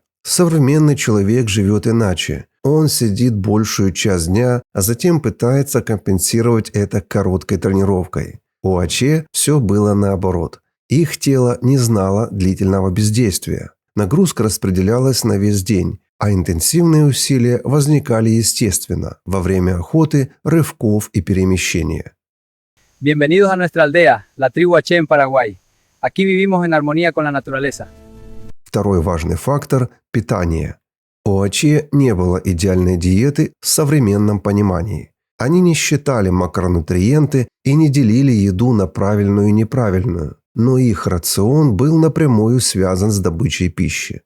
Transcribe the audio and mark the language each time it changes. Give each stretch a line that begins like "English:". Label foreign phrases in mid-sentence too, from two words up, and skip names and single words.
Russian: Современный человек живет иначе. Он сидит большую часть дня, а затем пытается компенсировать это короткой тренировкой. У аче все было наоборот. Их тело не знало длительного бездействия. Нагрузка распределялась на весь день, а интенсивные усилия возникали естественно во время охоты, рывков и перемещения.
Spanish: Bienvenidos a nuestra aldea, la tribu Aché en Paraguay. Aquí vivimos en armonía con la naturaleza.
Russian: Второй важный фактор – питание. У аче не было идеальной диеты в современном понимании. Они не считали макронутриенты и не делили еду на правильную и неправильную, но их рацион был напрямую связан с добычей пищи.